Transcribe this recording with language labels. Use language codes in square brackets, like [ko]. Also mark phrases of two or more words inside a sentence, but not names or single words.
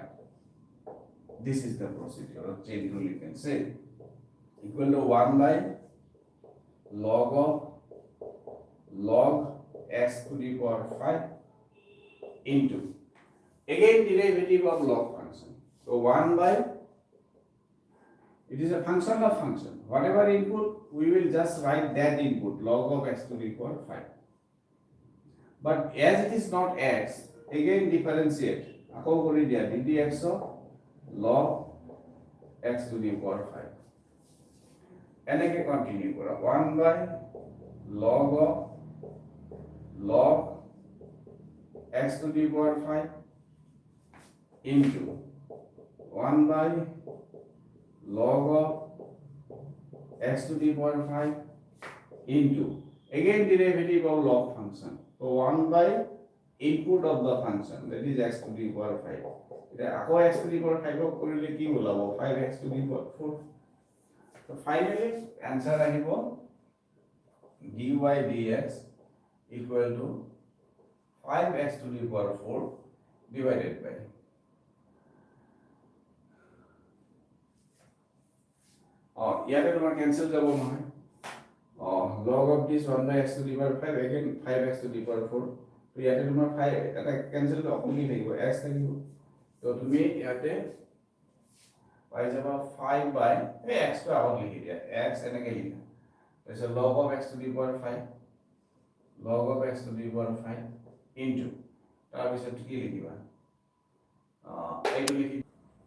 [en] This is the procedure of chain rule you can say equal to 1 by log x to the power 5 into again derivative of log function. So 1 by it is a function of function. Whatever input we will just write that input log of x to the power 5. But as it is not x, again differentiate. [as] আকৌ কৰি দিয়া [en] ddx of log x to the power 5. [as] এনেকে কন্টিনিউ করা [en] 1 by log x to the power 5 into 1 by log x to the power 5 into again derivative of log function. So 1 by input of the function that is x to the power 5. [as] এটা আকৌ [en] x to the power 5 [as] কৰিলে কি ওলাব [en] 5x to the power 4. [as] So finally answer আহিব dy dx equal to 5x to the power 4 divided by ইয়াতে তোমাৰ cancel যাব নহয় [en] log of this 1 by x to the power 5 again 5x to the power 4 [as] তো ইয়াতে তোমাৰ 5 এটা cancel তো অকলি থাকিব x থাকিব তো তুমি ইয়াতে পাই যাবা 5 by x তো আগত লিখি দিয়া x এনেকে লিখা তাৰপিছত [en] log of x to the power 5 log of x to the power 5 into [as] তাৰপিছত কি লিখিবা এইটো লিখি